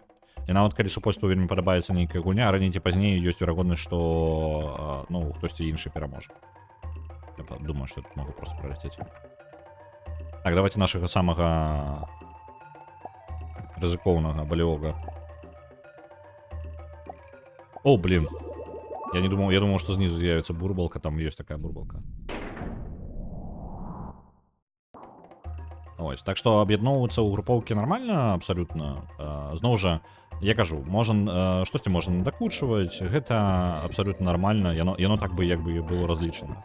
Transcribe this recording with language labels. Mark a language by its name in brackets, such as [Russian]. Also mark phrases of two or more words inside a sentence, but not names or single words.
[Belarusian] І нават калі супольству вельмі падабаецца нейкая гульня, раней ці пазней ёсць верагоднасць, што, ну, хтосьці іншы пераможа. Я думаю, што тут могу просто праляцець. Так, давайте нашага самага рызыкоўнага, балевога. [Russian] О, блин. Я думал, что снизу з'явится бурбалка, там есть такая бурбалка. [Belarusian] Ось, так што аб'ядноўвацца ў групоўкі нармальна, абсалютна. Зноў жа, я кажу, штосьці можна надакучваць, гэта абсалютна нармальна, яно так бы як бы было разлічана.